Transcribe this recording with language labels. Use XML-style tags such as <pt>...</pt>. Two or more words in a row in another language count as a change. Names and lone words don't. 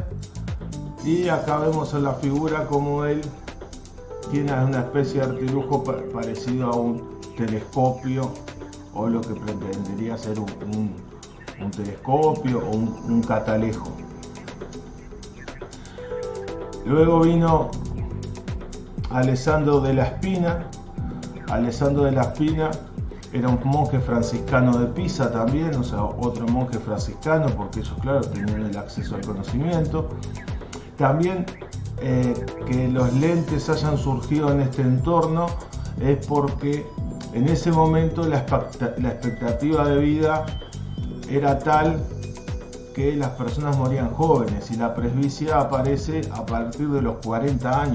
<es>Y acá vemos en la figura como él tiene una especie de artilugio parecido a un telescopio, o lo que pretendería ser un telescopio o un catalejo. Luego vino Alessandro della Spina. Alessandro della Spina era un monje franciscano de Pisa también, o sea, otro monje franciscano, porque ellos, claro, tenían el acceso al conocimiento. También que los lentes hayan surgido en este entorno es porque en ese momento la expectativa de vida era tal que las personas morían jóvenes, y la presbicia aparece a partir de los 40 años.</es>